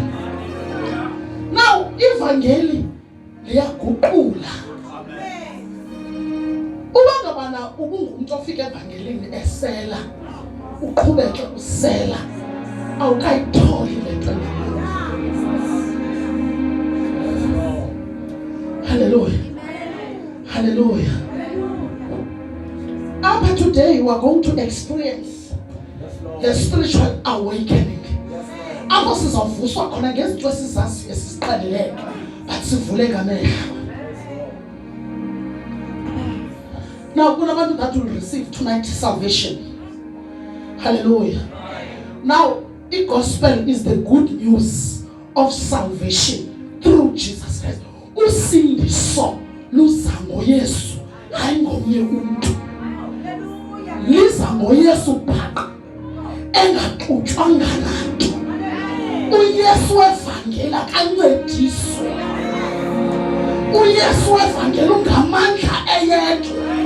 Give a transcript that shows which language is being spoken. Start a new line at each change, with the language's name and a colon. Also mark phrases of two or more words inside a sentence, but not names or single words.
Xhosa: Now ivangeli liyaguqula. Uba ngabana ubungumuntu ofika evangelini esela, uqhubeke usela, awukayitholi le nto. Hallelujah. Hallelujah.
English: Up today we are going to experience the spiritual awakening.
Xhosa: Apho sizavuswa khona ngezinto esizazi esisiqalileke but sivuleka amehlo.
English: Now kunabantu that will receive tonight salvation. Hallelujah. Now the gospel is the good news of salvation through Jesus Christ.
Xhosa: Usindiso luza ngoYesu, hayi ngomnye umuntu. Liza ngoYesu phaqha engaxutshwanga nanto. uYesu evangeli akancediswe. uYesu evangeli ungamandla eyedwa.